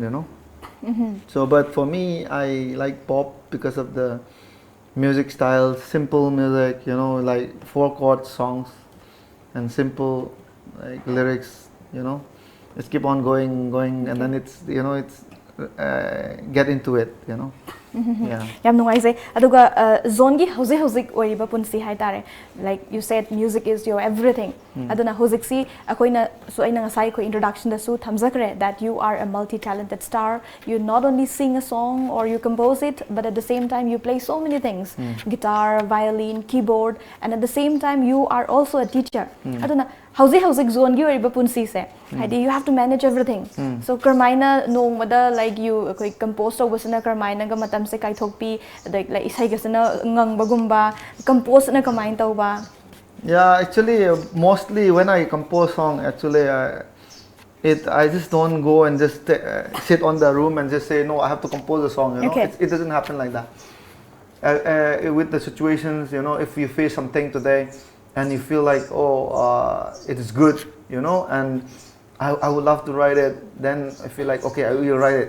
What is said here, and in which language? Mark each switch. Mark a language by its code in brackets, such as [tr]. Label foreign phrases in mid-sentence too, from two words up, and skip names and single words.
[en] So, but for me, I like pop because of the music style, simple music, like 4-chord songs and simple like lyrics, just keep on going, and then it's get into it, Yeah. [mni] Yam nungaise aduga zone gi hozik oiba punsi hai tare, [en] like you said music is your everything. [mni] Aduna hozik si akoina so aina ngasai ko introduction da su thamjakre [en] that you are a multi-talented star. You not only sing a song or you compose it, but at the same time you play so many things, guitar, violin, keyboard, and at the same time you are also a teacher. [mni] Aduna hozik zone gi oiba punsi se haidi [en] you have to manage everything. [mni] So karmaina nongmada [en] like you compose [mni] tawbasana karmaina ga matam se kaithokpi like isai gasana ngangbagumba compose na kamain tawba. [en] Yeah, actually, mostly when I compose song, actually, I just don't go and just sit on the room and just say no, I have to compose a song. Okay. It doesn't happen like that. With the situations, if you face something today and you feel like it is good, and I would love to write it, then I feel like okay, I will write it.